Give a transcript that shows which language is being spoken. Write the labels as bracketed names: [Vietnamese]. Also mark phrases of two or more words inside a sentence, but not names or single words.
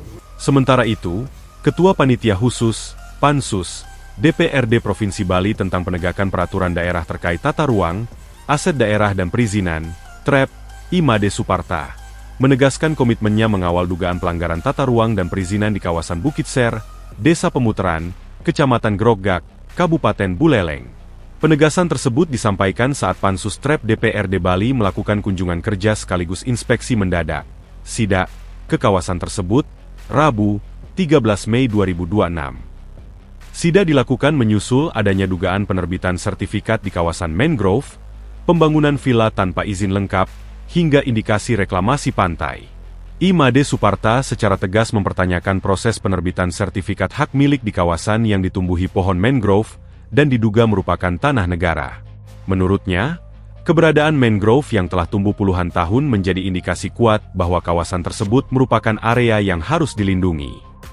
[Indonesian] Sementara itu, Ketua Panitia Khusus, Pansus, DPRD Provinsi Bali tentang penegakan peraturan daerah terkait tata ruang, aset daerah dan perizinan, TRAP, Imade Suparta, menegaskan komitmennya mengawal dugaan pelanggaran tata ruang dan perizinan di kawasan Bukit Ser, Desa Pemutaran, Kecamatan Groggak, Kabupaten Buleleng. Penegasan tersebut disampaikan saat Pansus TRAP DPRD Bali melakukan kunjungan kerja sekaligus inspeksi mendadak, sidak, ke kawasan tersebut, Rabu, 13 Mei 2026. Sidak dilakukan menyusul adanya dugaan penerbitan sertifikat di kawasan mangrove, pembangunan villa tanpa izin lengkap, hingga indikasi reklamasi pantai. Imade Suparta secara tegas mempertanyakan proses penerbitan sertifikat hak milik di kawasan yang ditumbuhi pohon mangrove dan diduga merupakan tanah negara. Menurutnya, keberadaan mangrove yang telah tumbuh puluhan tahun menjadi indikasi kuat bahwa kawasan tersebut merupakan area yang harus dilindungi.